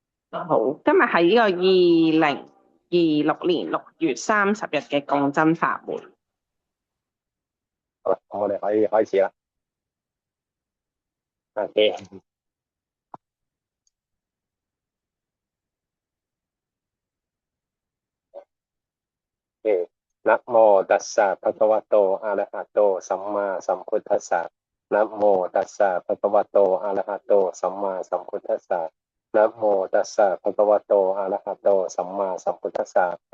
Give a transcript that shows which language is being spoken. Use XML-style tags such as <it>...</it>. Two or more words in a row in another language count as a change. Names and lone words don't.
<yue>好，今日係呢個2026年6月30日嘅共振法會。好啦，咁我哋可以開始啦。</yue> <pi>OK，นะโมตัสสะภะคะวะโตอะระหะโตสัมมาสัมพุทธัสสะนะโมตัสสะภะคะวะโตอะระหะโตสัมมาสัมพุทธัสสะนะโมตัสสะภะคะวะโตอะระหะโตสัมมาสัมพุทธัสสะ</pi>